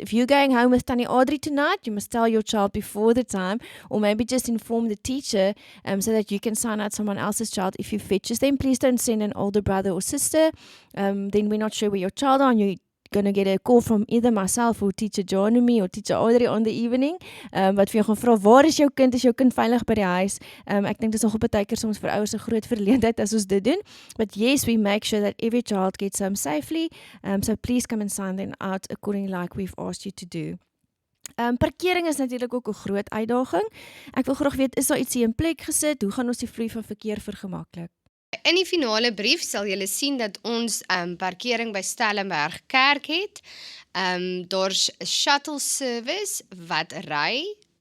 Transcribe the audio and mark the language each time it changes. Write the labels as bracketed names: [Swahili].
[English] If you're going home with Tanny Audrey tonight, you must tell your child before the time, or maybe just inform the teacher so that you can sign out someone else's child if you fetches them. Please don't send an older brother or sister. Then we're not sure where your child are, and you're going to get a call from either myself or teacher John or me or teacher Audrey on the evening. [Afrikaans] Wat vir jou gaan vra, waar is jou kind veilig by die huis? Ek dink dis nog op baie keer soms vir ouers 'n groot verleentheid as ons dit doen. [English] But yes, we make sure that every child gets home safely. So please come and sign them out according like we've asked you to do. [Afrikaans] Parkering is natuurlik ook 'n groot uitdaging. Ek wil graag weet, is daar ietsie in plek gesit? Hoe gaan ons die vloei van verkeer vergemaklik? In die finale brief sal julle sien dat ons parkering by Stellenberg Kerk het. Daar's 'n shuttle service wat ry.